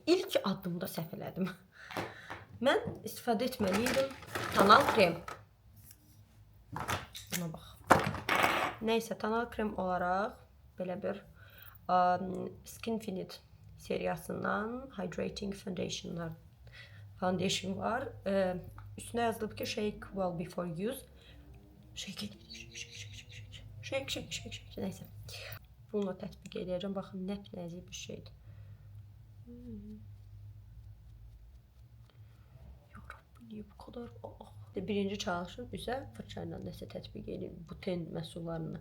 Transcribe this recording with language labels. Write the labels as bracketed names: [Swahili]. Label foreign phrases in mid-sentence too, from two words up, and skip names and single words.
[Azerbaijani] İlk addımda səhv elədim. Mən istifadə etməliydim tonal krem. Buna bax. Nəysə, tonal krem olaraq belə bir Skinfinite seriyasından Hydrating Foundation var. Üstünə yazılıb ki, [English] shake well before use. Shake. [Azerbaijani] Nəysə. Bununla tətbiq edəcəm. Baxın, nəzik bir şeydir. Yarabbim, niyə bu kadar? Birinci çalışım üzə fırça ilə nəsə tətbiq edeyim. Bu ten məhsullarını.